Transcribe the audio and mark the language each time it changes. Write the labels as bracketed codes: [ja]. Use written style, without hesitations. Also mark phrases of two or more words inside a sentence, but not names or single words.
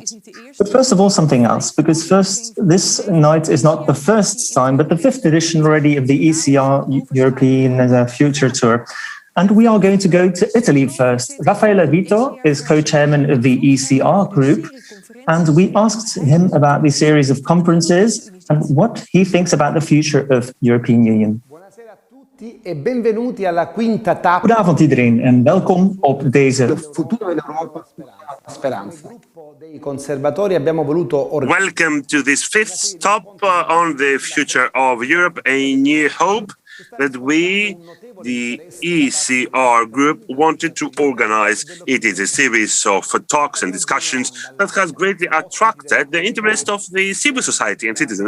[en] But first of all, something else, because first, this night is not the first time, but the 5th edition already of the ECR European Future Tour. And we are going to go to Italy first. Raffaele Vito is co-chairman of the ECR group, and we asked him about the series of conferences and what he thinks about the future of European Union. [it] E benvenuti alla quinta tappa. [nl] Goedenavond iedereen en welkom op deze [it] Futuro de Europa, speranza. Dei conservatori abbiamo voluto [en] Welcome to this fifth stop on the future of Europe, a new hope that we, the ECR group, wanted to organize. It is a series of talks and discussions that has greatly attracted the interest of the civil society and citizens.